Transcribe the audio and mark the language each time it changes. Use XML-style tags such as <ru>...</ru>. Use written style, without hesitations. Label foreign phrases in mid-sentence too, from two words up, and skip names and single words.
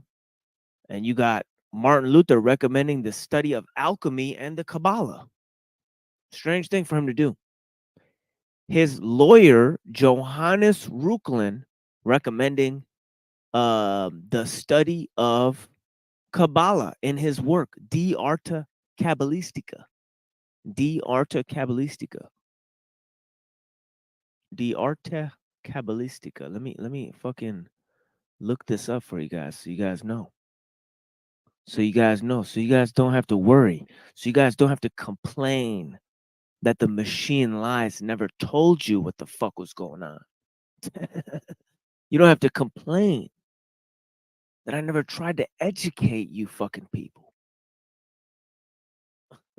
<en>And you got Martin Luther recommending the study of alchemy and the Kabbalah. Strange thing for him to do. His lawyer, Johannes Reuchlin, recommending the study of Kabbalah in his work, De Arte Kabbalistica. De Arte Kabbalistica. De Arte Kabbalistica. Let me fucking look this up for you guys so you guys know. So you guys know. So you guys don't have to worry. So you guys don't have to complain that the machine lies never told you what the fuck was going on. You don't have to complain that I never tried to educate you fucking people.</en>